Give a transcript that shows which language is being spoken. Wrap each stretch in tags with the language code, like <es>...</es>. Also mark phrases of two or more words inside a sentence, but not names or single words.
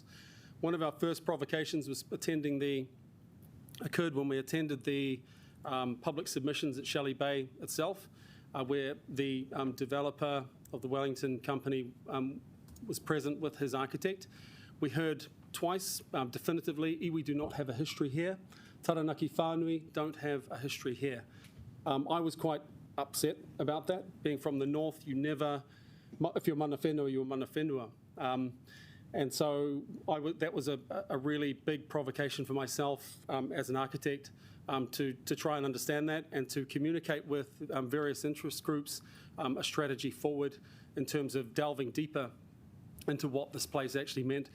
<en>One of our first provocations occurred when we attended the public submissions at Shelly Bay itself, where the developer of the Wellington company was present with his architect. We heard twice definitively, iwi do not have a history here. Taranaki whānui don't have a history here. I was quite upset about that. Being from the north, you never, if you're</en> <mi>mana whenua,</mi> <en>you're</en> <mi>mana whenua.</mi> <en>And so that was a really big provocation for myself as an architect to try and understand that and to communicate with various interest groups a strategy forward in terms of delving deeper into what this place actually meant.</en>